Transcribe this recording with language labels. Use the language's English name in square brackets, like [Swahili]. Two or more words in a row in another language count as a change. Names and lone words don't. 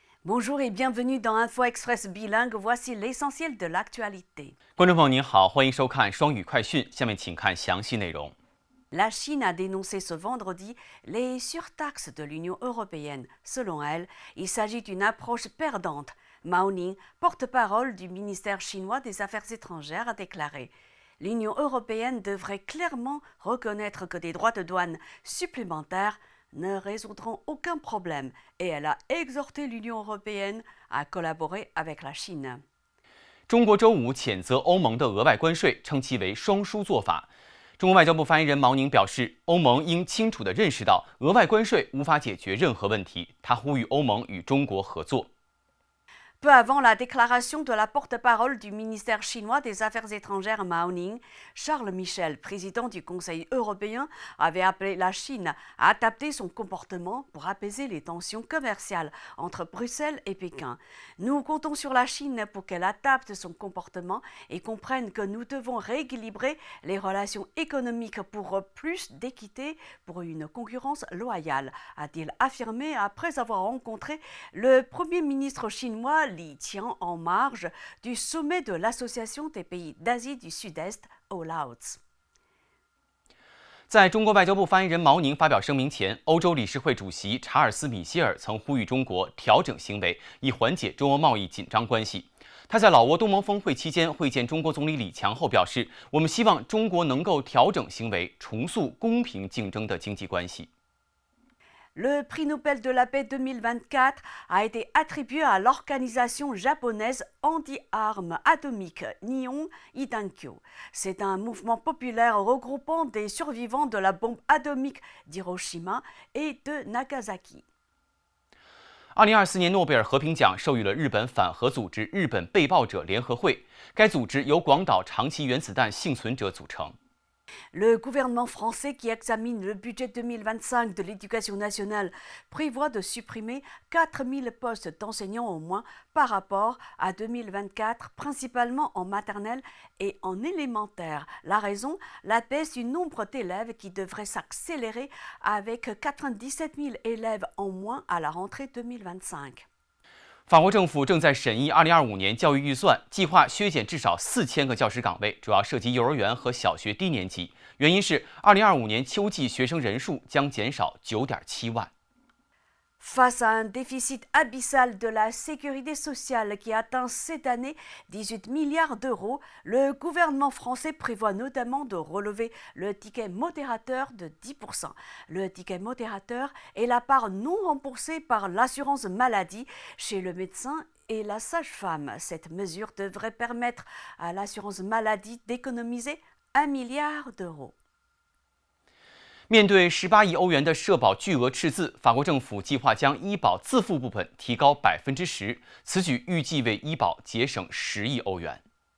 [French] Bonjour et bienvenue dans Info Express bilingue. Voici l'essentiel de l'actualité. [Chinese] 观众朋友您好，欢迎收看双语快讯。下面请看详细内容。 [French] La Chine a dénoncé ce vendredi les surtaxes de l'Union européenne. Selon elle, il s'agit d'une approche perdante. Mao Ning, porte-parole du ministère chinois des Affaires étrangères, a déclaré « L'Union européenne devrait clairement reconnaître que des droits de douane supplémentaires ne résoudront aucun problème et elle a exhorté l'Union européenne à collaborer avec la Chine. » [Chinese] 中国周五谴责欧盟的额外关税，称其为双输做法。中国外交部发言人毛宁表示，欧盟应清楚地认识到额外关税无法解决任何问题。他呼吁欧盟与中国合作。 [French] Peu avant la déclaration de la porte-parole du ministère chinois des Affaires étrangères Mao Ning, Charles Michel, président du Conseil européen, avait appelé la Chine à adapter son comportement pour apaiser les tensions commerciales entre Bruxelles et Pékin. Nous comptons sur la Chine pour qu'elle adapte son comportement et comprenne que nous devons rééquilibrer les relations économiques pour plus d'équité, pour une concurrence loyale, a-t-il affirmé après avoir rencontré le Premier ministre chinois Li Qiang en marge du sommet de l'Association des pays d'Asie du Sud-Est au Laos. [Chinese] 在中国外交部发言人毛宁发表声明前，欧洲理事会主席查尔斯·米歇尔曾呼吁中国调整行为，以缓解中欧贸易紧张关系。他在老挝东盟峰会期间会见中国总理李强后表示：“我们希望中国能够调整行为，重塑公平竞争的经济关系。” [French] Le prix Nobel de la paix 2024 a été attribué à l'organisation japonaise anti-armes atomiques Nihon Idankyo. C'est un mouvement populaire regroupant des survivants de la bombe atomique d'Hiroshima et de Nagasaki. [Chinese] 2024 年诺贝尔和平奖授予了日本反核组织日本被爆者联合会，该组织由广岛长崎原子弹幸存者组成。 [French] Le gouvernement français qui examine le budget 2025 de l'éducation nationale prévoit de supprimer 4000 postes d'enseignants au moins par rapport à 2024, principalement en maternelle et en élémentaire. La raison, la baisse du nombre d'élèves qui devrait s'accélérer avec 97 000 élèves en moins à la rentrée 2025. [Chinese] 法国政府正在审议2025年教育预算，计划削减至少4000个教师岗位，主要涉及幼儿园和小学低年级。原因是2025年秋季学生人数将减少9.7万。 [French] Face à un déficit abyssal de la sécurité sociale qui atteint cette année 18 milliards d'euros, le gouvernement français prévoit notamment de relever le ticket modérateur de 10%. Le ticket modérateur est la part non remboursée par l'assurance maladie chez le médecin et la sage-femme. Cette mesure devrait permettre à l'assurance maladie d'économiser 1 milliard d'euros. [Chinese] 面对18亿欧元的社保巨额赤字，法国政府计划将医保自付部分提高10%，此举预计为医保节省10亿欧元。